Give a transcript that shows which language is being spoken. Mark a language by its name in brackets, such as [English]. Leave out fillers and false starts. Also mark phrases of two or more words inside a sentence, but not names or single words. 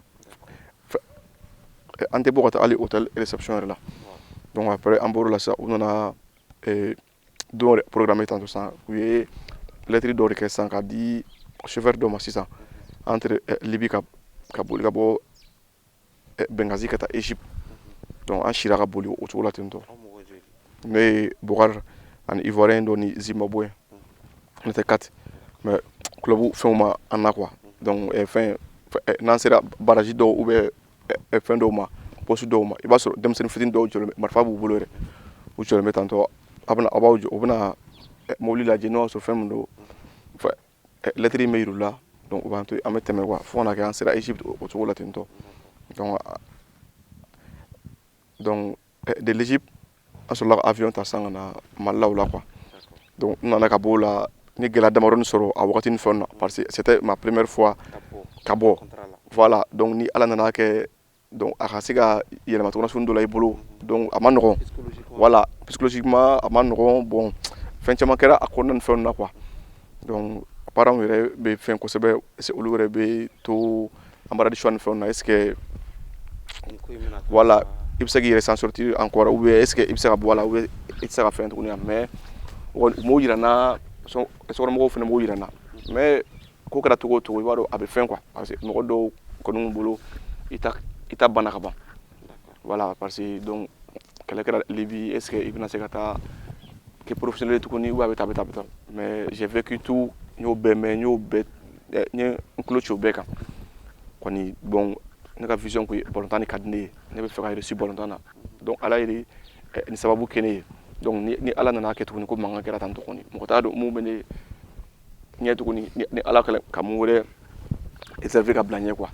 [Bambara] an tɛ bɔ ka taa hali [French] hôtel réception [Bambara] yɛrɛ la donc après an bɔr'o la sisan u nana don yɛrɛ programme tantɔ sisan u ye lettre dɔ de kɛ sisan k'a di chauffeur dɔ ma sisan entre Libi ka boli ka bɔ Benghazi ka taa Égypte donc an sira ka boli o cogo la ten tɔ ne ye Bokar ani Ivoirien dɔ ni Zimbabwe [French] on était 4 [Bambara] mais club fɛnw ma an na quoi donc fɛn n'an sera barrage dɔw [French] ou bien [Bambara] fɛn dɔw ma poste dɔw ma i b'a sɔrɔ denmisɛnnin fitinin dɔw jɔlen marifa b'u bolo yɛrɛ u jɔlen bɛ tantɔ a b'aw jɔ u bɛna mobili lajɛ n'o y'a sɔrɔ fɛn min don lettre in bɛ yir'u la donc u b'an to an bɛ tɛmɛ quoi fo kana kɛ an sera Égypte o cogo la ten tɔ donc [French] de l'Égypte [Bambara] an sɔrɔla ka avion ta sisan ka na Mali la o la quoi donc n nana ka b'o la ni gɛlɛya damadɔni sɔrɔ a wagati ni fɛn na [French] parce que c'était ma première fois [Bambara] ka bɔ voilà donc ni ala nana kɛ donc a ka se ka yɛlɛma tɔgɔ sugu dɔ la i bolo donc a ma nɔgɔn voilà psychologiquement a ma nɔgɔn bon fɛn caman kɛra a kɔnɔna ni fɛn na quoi donc parents yɛrɛ bɛ fɛn kosɛbɛ olu yɛrɛ bɛ to [French] embarras choix [Bambara] ni fɛn na [French] est ce que [Bambara] voilà i bɛ se k'i yɛrɛ [French] s'en sortir encore ou bien est ce que [Bambara] i bɛ se ka bɔ a la [French] ou bien [Bambara] i tɛ se ka fɛn tuguni mais u m'o yira n na sokɔnɔmɔgɔw fana b'o yira n na mais ko kɛra cogo o cogo i b'a dɔn a bɛ fɛn quoi [French] parce que [Bambara] mɔgɔ dɔw kɔni b'u bolo i ta banna ka ban [French] voilà parce que donc [Bambara] kɛlɛ kɛra Libi [French] est ce que [Bambara] i bɛna se ka taa kɛ professionnel tuguni ou bien a bɛ taa [French] mais j'ai vécu tout [Bambara] n y'o bɛɛ mɛn n ye n tulo ci o bɛɛ kan kɔni bon ne ka vision ko ye balontan de ka di ne ye ne bɛ fɛ ka réussir balontan na donc ala ye nin sababu kɛ ne ye donc ni ala nana kɛ tuguni ko mankan kɛra tan tuguni mɔgɔ t'a dɔn mun bɛ ne ɲɛ tuguni ni ala ka mun wɛrɛ réservé ka bila ɲɛ quoi.